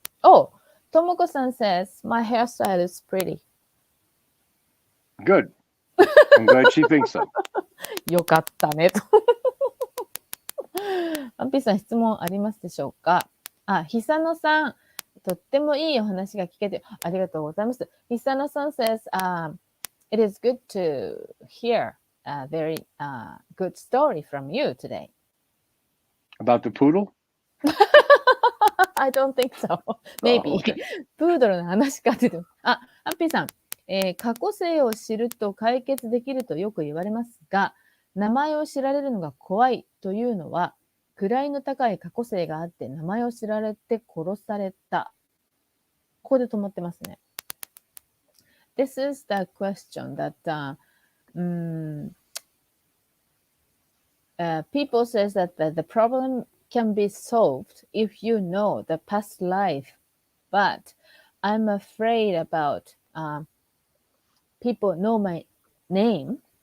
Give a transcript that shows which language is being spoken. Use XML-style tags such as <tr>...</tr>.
<en>ともこさん says, my hairstyle is pretty. Good. I'm glad she thinks so.</en> <ja>よかったねと。ハッピーさん、質問ありますでしょうか？久野さん、とってもいいお話が聞けてありがとうございます。</ja> <en>久野さん says,、it is good to hear.A very good story from you today. About the poodle? I don't think so. Maybe. Okay.</en> <ja>プードルの話かって言って。ハッピーさん、過去性を知ると解決できるとよく言われますが、名前を知られるのが怖いというのは、位の高い過去性があって名前を知られて殺された。ここで止まってますね。</ja> <en>This is the question that、people says that the problem can be solved if you know the past life, but I'm afraid about people know my name.</en>